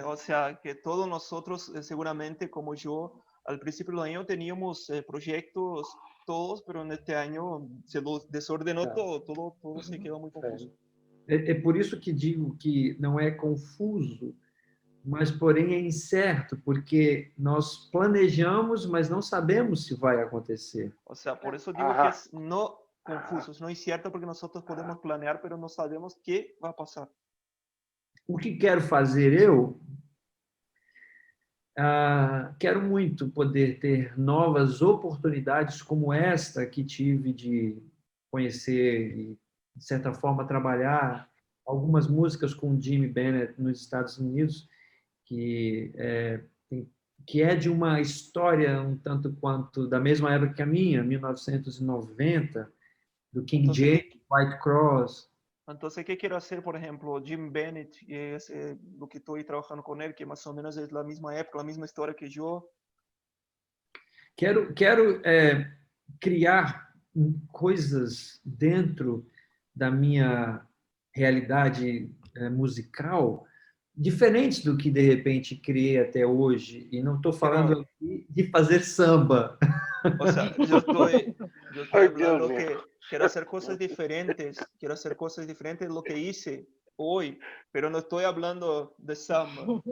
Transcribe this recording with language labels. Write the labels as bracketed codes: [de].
[es] Sí, o sea, que todos nosotros, seguramente, como yo, al principio del año teníamos proyectos todos, pero en este año se desordenó todo se quedó muy confuso. [pt] É por isso que digo que não é confuso, mas, porém, é incerto, porque nós planejamos, mas não sabemos se vai acontecer. [es] O sea, por eso digo que es no confuso, no incierto, porque nosotros podemos planear, pero no sabemos qué va a pasar. [pt] O que quero fazer eu? Quero muito poder ter novas oportunidades como esta que tive de conhecer e, de certa forma, trabalhar algumas músicas com Jimmy Bennett nos Estados Unidos, que é de uma história um tanto quanto da mesma época que a minha, 1990, do King James, White Cross. [es] Entonces, ¿qué quiero hacer? Por ejemplo, Jim Bennett, es lo que estoy trabajando con él, que más o menos es la misma época, la misma historia que yo. [pt] Quero criar coisas dentro da minha realidade musical diferentes do que, de repente, criei até hoje. E não estou falando aqui de fazer samba. [es] O sea, yo estoy hablando que quiero hacer cosas diferentes de lo que hice hoy, pero no estoy hablando de samba.